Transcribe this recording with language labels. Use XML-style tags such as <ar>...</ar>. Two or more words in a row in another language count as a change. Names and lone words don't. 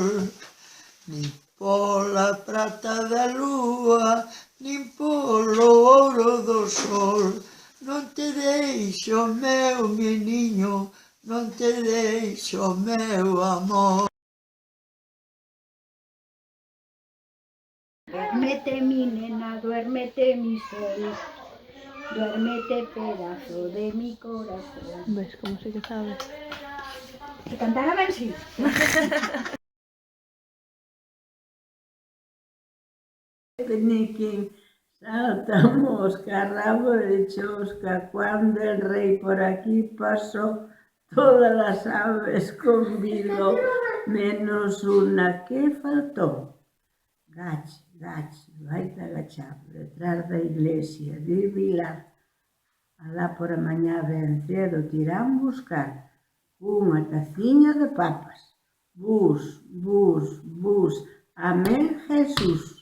<gl>Nin pola prata da lúa, nin polo ouro do sol, non te deixo, meu meniño, non te deixo, meu amor.</gl> <es>Duérmete mi nena, duérmete mi sol, duérmete pedazo de mi corazón. ¿Ves cómo sí que sabe? ¿Se cantara así? Peniquín, salta mosca, rabo de chosca, cuando el rey por aquí pasó, todas las aves convidó, menos una que faltó.</es> <gl>Gach, gach, vaite agachar, detrás da iglesia de Vilar, alá por a mañá ben cedo tirán buscar unha taciña de papas. Bus, bus, bus, amén Jesús.</gl>